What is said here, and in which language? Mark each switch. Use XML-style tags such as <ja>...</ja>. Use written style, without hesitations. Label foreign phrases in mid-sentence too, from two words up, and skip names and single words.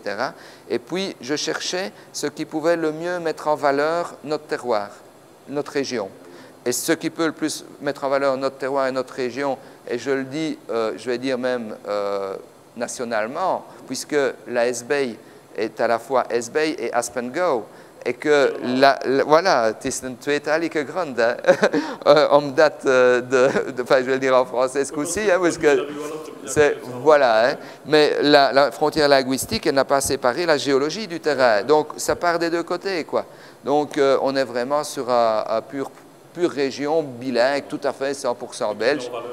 <fr>Et puis, je cherchais ce qui pouvait le mieux mettre en valeur notre terroir, notre région. Et ce qui peut le plus mettre en valeur notre terroir et notre région, et je le dis, je vais dire même nationalement, puisque la S-Bay est à la fois S-Bay et Aspen Go. Et que, voilà,</fr> <nl>het is een tweetalige grond.</nl> <fr>Omdat enfin, je vais le dire en français ce coup-ci, parce que voilà, mais la frontière linguistique, elle n'a pas séparé la géologie du terrain. Donc, ça part des deux côtés, quoi. Donc, on est vraiment sur un pure région bilingue, tout à fait 100% belge.</fr>